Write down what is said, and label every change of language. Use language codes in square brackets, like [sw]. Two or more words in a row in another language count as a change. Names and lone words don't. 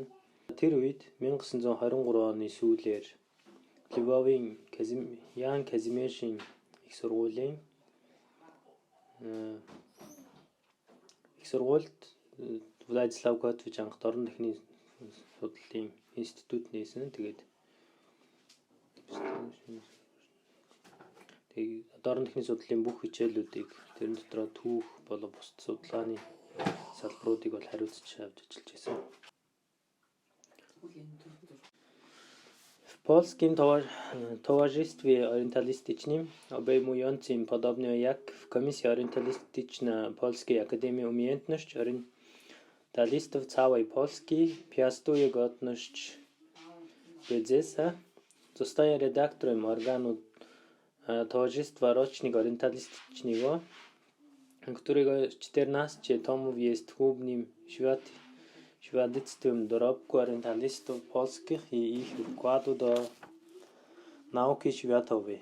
[mn] Тэр үед 1923 оны сүүлээр Львовын Ян Казимиршийн их сургуульд Władysław Kotwicz анх дорн дахины судлалын институт нээсэн. Тэгээд дорн дахины судлалын бүх хичээлүүдийг тэрэн дотроо түүх болон бус судалгааны салбаруудыг бол хариуцж авч ажиллаж байсан. [pl] W polskim towarzystwie orientalistycznym obejmującym, podobnie jak w Komisji Orientalistyczna Polskiej Akademii Umiejętności Orientalistów całej Polski piastuje godność prezesa, zostaje redaktorem organu Towarzystwa Rocznik Orientalistycznego, którego 14 tomów jest chłubnym świadectwem dorobku orientalistów polskich i ich wkładu do nauki światowej.